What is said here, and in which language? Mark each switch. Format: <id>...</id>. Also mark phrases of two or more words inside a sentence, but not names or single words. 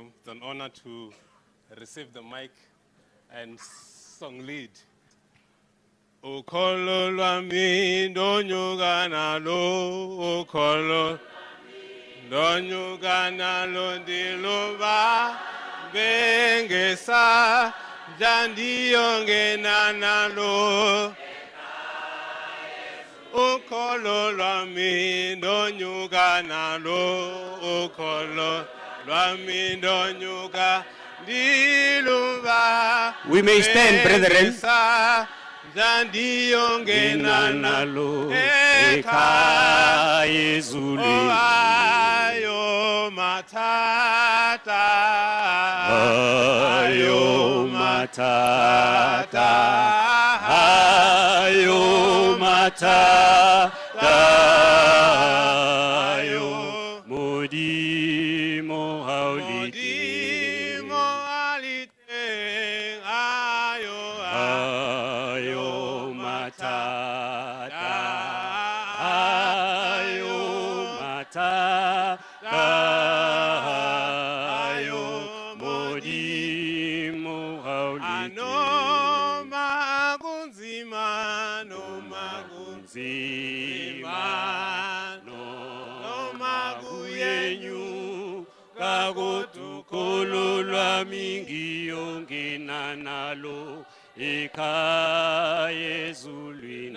<en>an honor to receive the mic and song lead.</en> <xh>Ukholo lwami ndonyuka nalo, ukholo ndonyuka nalo ndiluba bengesa ndiyongena nalo. Ukholo lwami ndonyuka nalo, ukholo lwami ndonyuka ndiluba.</xh> <en>We may stand, brethren.</en> <xh>Ndiyongena nalo ekhaya ezulwini.</xh> <st>Ayo matata, ayo matata, ayo matata, ayo modimo haulite, ayo matata, ayo matata, ayo modimo haulite.</st> <zu>Noma kunzima, noma kunzima, noma kuyenyu kakutukholo lwami ngiyongena nalo ekhaya ezulwini.</zu>